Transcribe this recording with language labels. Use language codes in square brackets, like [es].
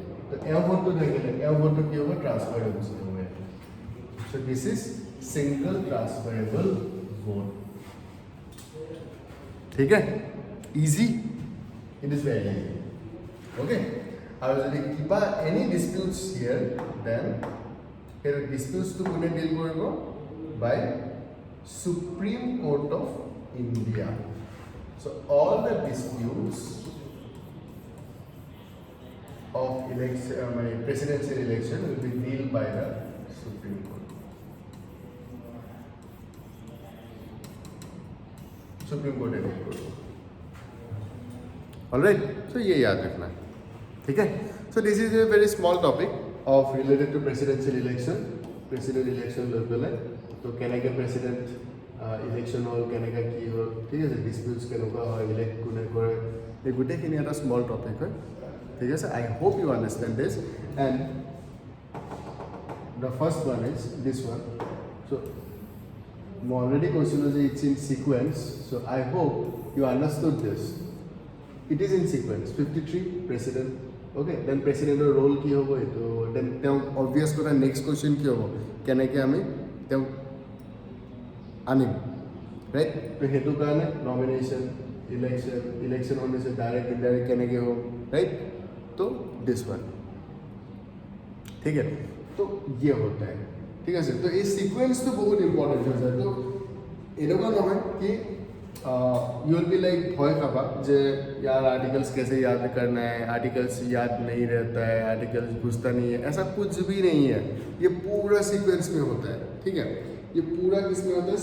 [as] তো এওঁ ভোটটো থাকিলে এওঁ ভোটটো কি হ'ব? ট্ৰান্সফাৰ হৈ গুচি যাব। [en] So this is single transferable vote. [as] ঠিক আছে? [en] Easy, it is very easy. Okay? [as] আৰু যদি কিবা [en] any disputes here, then [as] সেই ডিসপিউটসটো কোনে ডিল কৰিব? [en] By Supreme Court of India. So all the disputes of election, presidential election will be dealt by the Supreme Court. [hi] Supreme Court deal करो। [en] All right, so [hi] ये याद रखना, ठीक है? [en] So this is a very small topic of related to presidential election, president election level है। [as] तो केनेके president election হল, কেনেকৈ কি হ'ল, ঠিক আছে? ডিসপিউটস কেনেকুৱা হয়, ইলেক্ট কোনে কৰে, এই গোটেইখিনি এটা স্মল টপিক হয়। ঠিক আছে? [en] I hope you understand this. And the first one is this one. [as] চ' মই অলৰেডি কৈছিলোঁ যে [en] It's in sequence. So' I hope you understood this. It is in sequence. 53 president. Okay? [as] Then প্ৰেচিডেণ্টৰ roll কি হ'ব এইটো, then তেওঁক অবভিয়াছ কথা next question কি হ'ব, কেনেকৈ আমি তেওঁক আনিম, ৰাইট? তো সেইটো কাৰণে নমিনেশ্যন, ইলেকশ্যন হৈছে ডাইৰেক্ট ইনডাইৰেক্ট কেনেকৈ হ'ব, ৰাইট? তো [en] this one, [as] ঠিক আছে? তো [hi] ইয়ে होता है, [as] ঠিক আছে? তো এই সিকুৱেঞ্চটো বহুত ইম্পৰ্টেণ্ট হৈ যায়। তো এনেকুৱা নহয় কি [hi] यू विल बी लाइक [as] भय खाबा जे [hi] यार आर्टिकल्स कैसे याद करना है, आर्टिकल्स याद नहीं रहता है, आर्टिकल्स घुसता नहीं है, ऐसा कुछ भी नहीं है। ये पूरा सीक्वेंस में होता है, ठीक है? ये पूरा किस में होता है?